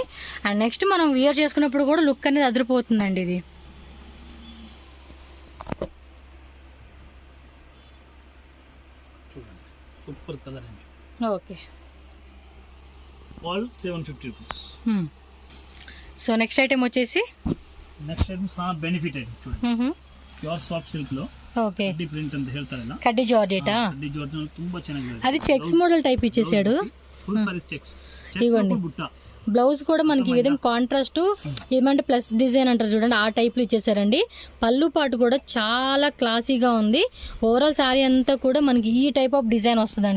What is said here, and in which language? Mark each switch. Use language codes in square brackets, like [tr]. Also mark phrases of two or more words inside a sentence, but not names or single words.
[en] and next [te] మనం వియర్ చేసుకున్నప్పుడు కూడా లుక్ అనేది అదిరిపోతుందండి. ఇది [en] super colour. [te] ఓకే, [en] all 750 rupees. so next item [te] వచ్చేసి [kn] ಸಾನಾ ಬೆನಿಫಿಟ್ ಐತೆ చూడండి. [en] pure soft silk [kn] లో ఓకే ಕಡ್ಡಿ ಪ್ರಿಂಟ್ ಅಂತ ಹೇಳ್ತಾರಲ್ಲ, ಕಡ್ಡಿ ಜಾರ್ಜೆಟಾ? ಕಡ್ಡಿ ಜಾರ್ಜೆಟ್ ತುಂಬಾ ಚೆನ್ನಾಗಿದೆ. [te] అది [en] checks model type [te] ఇచ్చేసాడు. [en] full saree checks. [te] ఇదిగోండి బుట్ట. బ్లౌజ్ కూడా మనకి ఈ విధంగా కాంట్రాస్ట్ ఏమంటే [en] plus design [te] అంటారు చూడండి, ఆ టైప్లో ఇచ్చేసారండి. పళ్ళు పాటు కూడా చాలా క్లాసీగా ఉంది. ఓవరాల్ శారీ అంతా కూడా మనకి ఈ [en] type of design [te] వస్తుందండి.